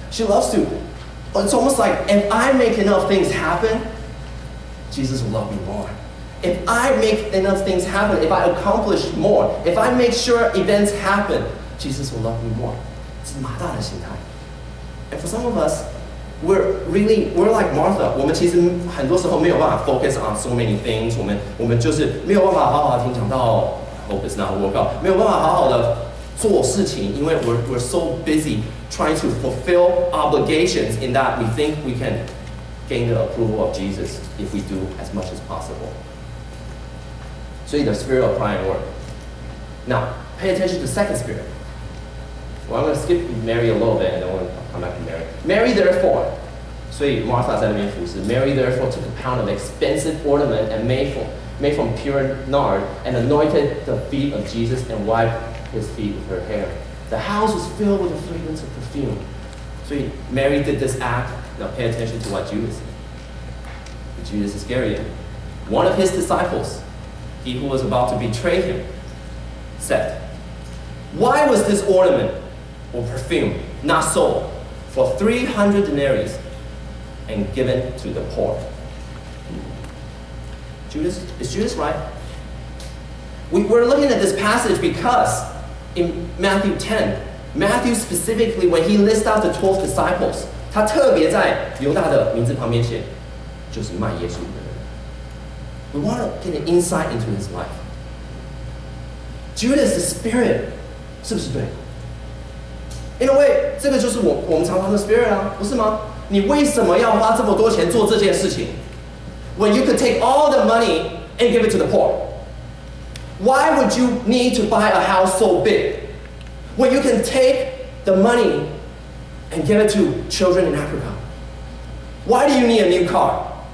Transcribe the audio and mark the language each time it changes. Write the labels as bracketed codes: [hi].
[en] She loves to, it's almost like if I make enough things happen, Jesus will love me more. If I make enough things happen, if I accomplish more, if I make sure events happen, Jesus will love me more. It's [zh] 马大的心态. [en] And for some of us, we're like Martha. [zh] 我们其实很多时候没有办法 [en] focus on so many things. [zh] 我们就是没有办法好好听讲到 [en] hope is not a workout. [zh] 没有办法好好的做事情，因为 [en] we're so busy trying to fulfill obligations in that we think we can gain the approval of Jesus if we do as much as possible. [zh] 所以 [en] the spirit of pride and work. Now, pay attention to the second spirit. Well, I'm going to skip Mary a little bit and then we'll come back to Mary. Mary therefore, [zh] 所以 Martha 在那边服侍. [en] Mary therefore took a pound of expensive ornament and made from pure nard and anointed the feet of Jesus and wiped his feet with her hair. The house was filled with the fragrance of perfume. So Mary did this act. Now pay attention to what Judas did. Judas Iscariot, one of his disciples, he who was about to betray him, said, why was this ornament or perfume not sold for 300 denarii and given to the poor? Is Judas right? We're looking at this passage because in Matthew 10, Matthew specifically, when he lists out the 12 disciples, [zh] 他特别在犹大的名字旁边写，就是卖耶稣的人。 [en] We want to get an insight into his life. Judas the spirit, [zh] 是不是对？因为这个就是我们常常的 spirit 啊，不是吗？你为什么要花这么多钱做这件事情 [en] ？When you could take all the money and give it to the poor. Why would you need to buy a house so big when you can take the money and give it to children in Africa? Why do you need a new car?